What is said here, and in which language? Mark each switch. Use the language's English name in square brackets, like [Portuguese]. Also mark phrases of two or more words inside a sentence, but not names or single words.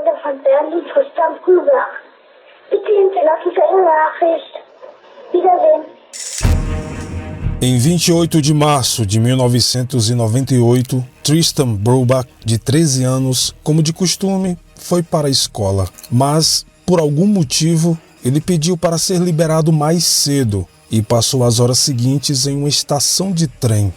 [German] von Bernd und Tristan Brüber. Bitte hinterlassen Sie eine Nachricht. Wiedersehen. [Portuguese] Em 28 de março de 1998, Tristan Brubach, de 13 anos, como de costume, foi para a escola. Mas, por algum motivo, ele pediu para ser liberado mais cedo e passou as horas seguintes em uma estação de trem.